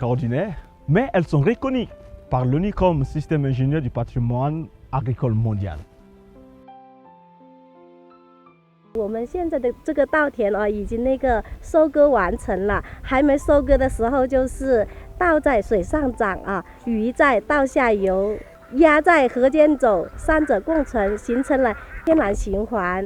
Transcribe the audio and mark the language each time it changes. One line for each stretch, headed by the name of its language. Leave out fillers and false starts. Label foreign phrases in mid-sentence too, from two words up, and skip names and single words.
French: ordinaires, mais elles sont reconnues par l'ONU comme système ingénieur du patrimoine agricole mondial.
Chinese: 我们现在的这个稻田已经收割完成了，还没收割的时候就是稻在水上长鱼在稻下游，鸭在河间走，三者共存，形成了天然循环。